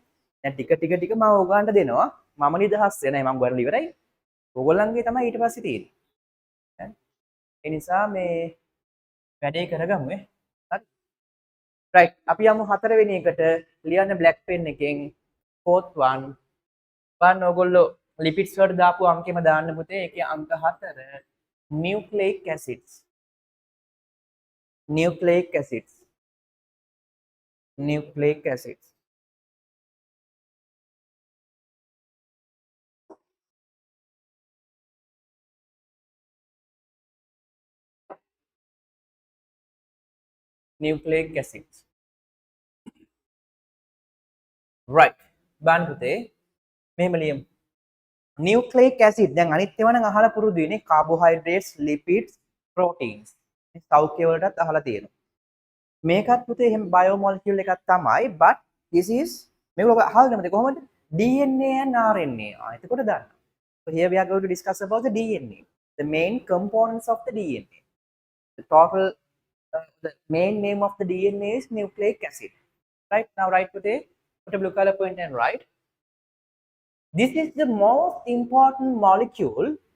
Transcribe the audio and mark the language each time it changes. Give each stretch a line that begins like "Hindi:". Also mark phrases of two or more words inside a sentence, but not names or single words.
Sinhala: දැන් ටික මම ඔයගලන්ට දෙනවා. මම නිදහස් වෙනයි මම ගොඩක් ඉවරයි. ඔයගොල්ලන්ගේ තමයි ඊට පස්සේ තියෙන්නේ. ඒ නිසා මේ වැඩේ කරගමු ඈ. හරි. right. අපි යමු 4 වෙනි එකට ලියන්න
English: black pen
Sinhala: එකෙන්
English: fourth one.
Sinhala: බලන්න ඔයගොල්ලෝ lipids වලට දාපු අංකෙම දාන්න පුතේ. ඒකේ අංක 4
English: nucleic acids. nucleic acids. nucleic acids. nucleic acids.
Sinhala: right. බලන්න පුතේ මෙහෙම ලියමු.
English: nucleic acid
Sinhala: දැන් අනිත් ඒවා නම් අහලා පුරුදු වෙන්නේ
English: carbohydrates, lipids, proteins.
Sinhala: මේ සෞඛ්‍ය වලටත් අහලා තියෙනවා. මේකත් පුතේ එහෙම biomolecule එකක් තමයි,
English: but this is
Sinhala: මේක ඔබ අහලා නැමද කොහොමද?
English: DNA and RNA.
Sinhala: එතකොට දාන්න.
English: So here we are going to discuss about the DNA, the main components of the DNA. The total the main name of the DNA is nucleic acid. Right, now write today, put a blue color point and write. This is the most important molecule.